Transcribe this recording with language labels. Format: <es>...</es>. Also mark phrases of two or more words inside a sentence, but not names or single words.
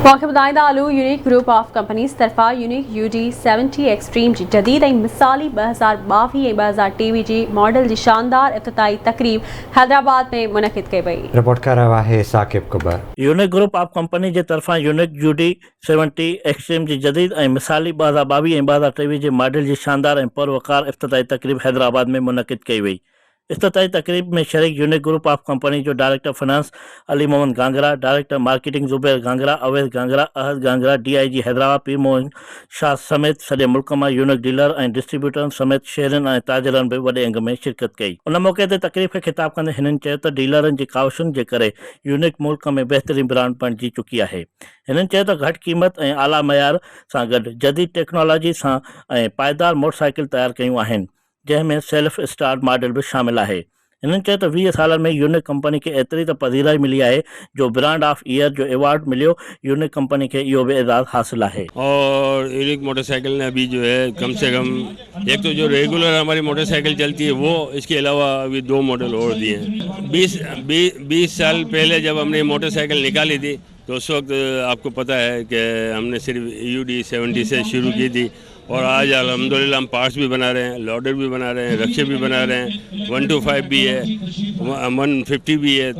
<sd>मौके ॿुधाईंदा हलूं यूनिक ग्रुप ऑफ कंपनीज़ तरफ़ां यूनिक UD70 एक्सट्रीम जी जदीद ऐं मिसाली 2022 ऐं 2023 जी मॉडल जी शानदार इफ़्तिताही तक़रीब हैदराबाद में मुनक़िद कई वई।</sd> <ur>رپورٹ کر رہا ہے ثاقب کبر.</ur> <sd>यूनिक ग्रुप ऑफ कंपनी जे तरफ़ां यूनिक UD70 एक्सट्रीम जी जदीद ऐं मिसाली 2022 ऐं 2023 जे मॉडल जी शानदार ऐं पुरवकार इफ़्तिताही तक़रीब हैदराबाद में मुनक़िद कई वई। इफ़्तिताही तक़रीब में शरीक यूनिक ग्रुप ऑफ कंपनी जो</sd> <en>director finance</en> <sd>अली मोहम्मद गांगरा,</sd> <en>director marketing</en> <sd>ज़ुबैर गांगरा, अवैस गांगरा, अहद गांगरा, DIG हैदराबाद पीर मोहन शाह समेत सॼे मुल्क मां यूनिक डीलर ऐं डिस्ट्रीब्यूटरनि समेत शहरनि ऐं ताजरनि बि वॾे अंग में शिरकत कई। उन मौक़े ते तक़रीब खे ख़िताब कंदे हिननि चयो त डीलरनि जी काविशुनि जे करे यूनिक मुल्क में बहितरीन ब्रांड बणिजी चुकी आहे। हिननि चयो त घटि क़ीमत ऐं आला मयार सां गॾु जदीद टेक्नोलॉजी सां ऐं पाइदार मोटरसाइकिल तयारु कयूं आहिनि, जंहिंमें</sd> <en>self start model</en> <sd>बि शामिल आहे। हिननि चयो त 20 सालनि में यूनिक कंपनी खे एतिरी त पधीराई मिली आहे जो</sd> <en>brand of year</en> <sd>जो अवार्ड मिलियो, यूनिक कंपनी के इहो बि एजाज़ हासिल है।</sd> <ur>اور یونیک موٹرسائیکل نے ابھی جو ہے کم سے کم ایک تو جو ریگولر ہماری موٹرسائیکل چلتی ہے وہ، اس کے علاوہ ابھی 2 ماڈل اور دیے ہیں. 20 سال پہلے جب ہم نے موٹرسائیکل نکالی تھی تو اس وقت آپ کو پتہ ہے کہ ہم نے صرف UD70 سے شروع کی تھی اور آج الحمدللہ ہم پارٹس بھی بنا رہے ہیں، لوڈر بھی بنا رہے ہیں، رکشے بھی بنا رہے ہیں، 125 بھی ہے، 150 بھی ہے.</ur>